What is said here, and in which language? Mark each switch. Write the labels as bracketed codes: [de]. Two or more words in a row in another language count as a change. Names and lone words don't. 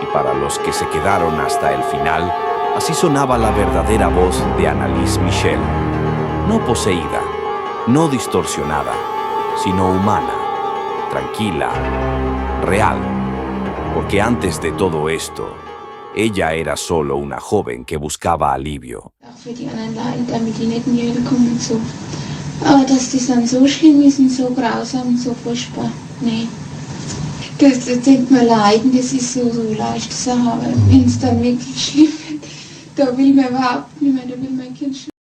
[es] Y para los que se quedaron hasta el final, así sonaba la verdadera voz de Annalise Michel. No poseída, no distorsionada, sino humana, tranquila, real. Porque antes de todo esto, ella era solo una joven que buscaba alivio. [de] Auch für die anderen Leute, damit die nicht mir kommen und so. Aber dass das dann so schlimm ist und so grausam und so furchtbar, nee. Das denkt man leiden, das ist so leicht zu sagen, aber wenn es dann wirklich schlimm wird, da will man überhaupt nicht mehr, da will mein Kind